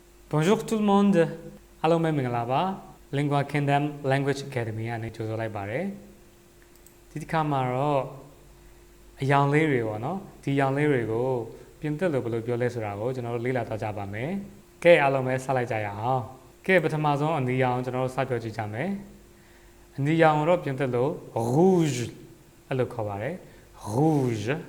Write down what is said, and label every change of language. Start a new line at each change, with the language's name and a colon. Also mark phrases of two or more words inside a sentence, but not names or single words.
French: Bonjour tout le monde.
Burmese: Hello, Mingala. Lingua Kingdom Language Academy ကနေကြိုဆိုလိုက်ပါတယ်ဒီတစ်ခါမှာတော့အယောင်လေးတွေပေါ့နော်ဒီအယောင်လေးတွေကိုပြင်သစ်လို့ဘယ်လိုပြောလဲဆိုတာကိုကျွန်တော်တို့လေ့လာသွားကြပါမယ်ကဲအားလုံးပဲဆက်လိုက်ကြရအောင်ကဲပထမဆုံးအနီရောင်ကျွန်တော်တို့စပြောကြည့်ကြမယ်အနီရောင်တော့ပြင်သစ်လို့ rouge အဲ့လိုခေါ်ပါတယ် rouge